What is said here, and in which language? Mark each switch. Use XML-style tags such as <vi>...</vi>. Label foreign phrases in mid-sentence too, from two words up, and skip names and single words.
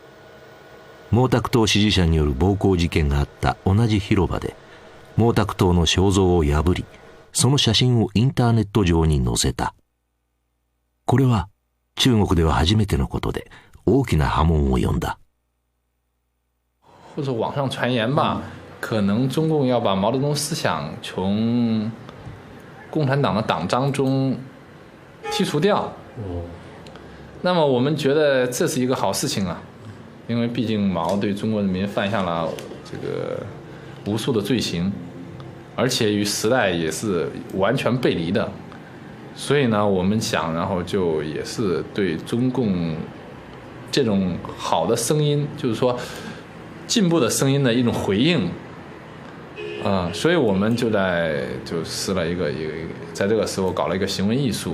<ja>毛沢東支持者による暴行事件があった同じ広場で毛沢東の肖像を破り、その写真をインターネット上に載せた。これは中国では初めてのことで大きな波紋を呼んだ。</ja> <zh>或者网上传言吧，可能中共要把毛泽东思想从共产党的党章中剔除掉。那么我们觉得这是一个好事情啊。因为毕竟毛对中国人民犯下了这个无数的罪行，而且与时代也是完全背离的，所以呢，我们想，然后就也是对中共这种好的声音，就是说进步的声音的一种回应，所以我们就施了一个在这个时候搞了一个行为艺术。</zh>